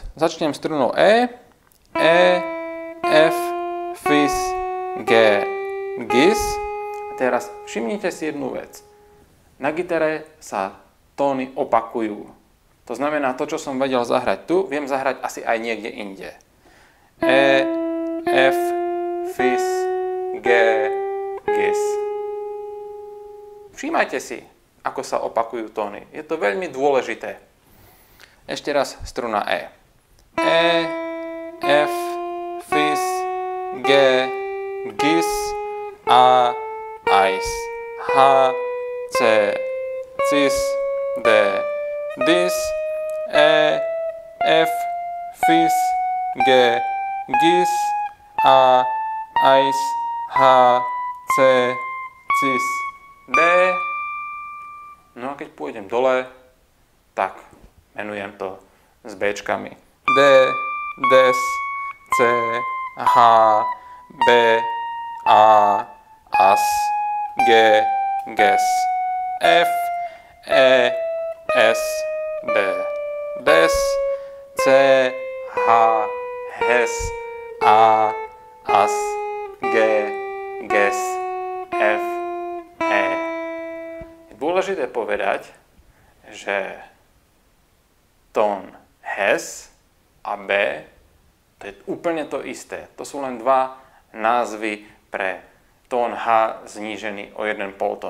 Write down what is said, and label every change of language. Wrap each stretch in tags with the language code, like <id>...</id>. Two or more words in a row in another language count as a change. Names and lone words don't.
<sk>Začnem strunou E, F, fis, G, gis. A teraz všimnite si jednu vec. Na gitare sa tóny opakujú. To znamená, to, čo som vedel zahrať tu, viem zahrať asi aj niekde inde. E, F, fis, G, gis. Všímajte si, ako sa opakujú tóny. Je to veľmi dôležité. Ešte raz struna E. E, F, fis, G, gis, A, ais, H, C, cis, D, dis, E, F, fis, G, gis, A, ais, H, C, cis, D. No a keď pôjdem dole, tak menujem to s Bčkami. D, des, C, H, B, A, as, G, ges, F, E, S, D, des, C, H, hes, A, as, G, ges, F, E. Je dôležité povedať, že tón hes a B to je úplne to isté. To sú len dva názvy pre tón H znížený o jeden poltón.</sk>